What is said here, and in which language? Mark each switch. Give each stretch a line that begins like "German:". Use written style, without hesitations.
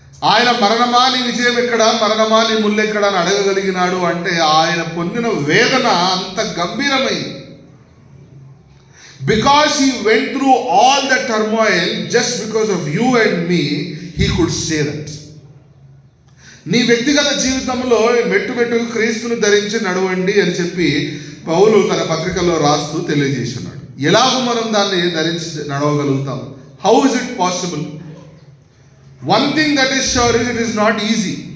Telugu: ఆయన మరణమా నీ విజయం ఎక్కడ, మరణమా నీ ముల్లెక్కడ అని అడగగలిగినాడు అంటే ఆయన పొందిన వేదన అంత గంభీరమైంది.
English: Because he went through all the turmoil, just because of you and me, he could say that.
Telugu: నీ వ్యక్తిగత జీవితంలో మెట్టు మెట్టుకు క్రీస్తును ధరించి నడవండి అని చెప్పి పౌలు తన పత్రికల్లో రాస్తూ తెలియజేస్తున్నాడు. ఎలాగో మనం దాన్ని ధరించి నడవగలుగుతాం?
English: How is it possible? One thing that is sure is it is not easy.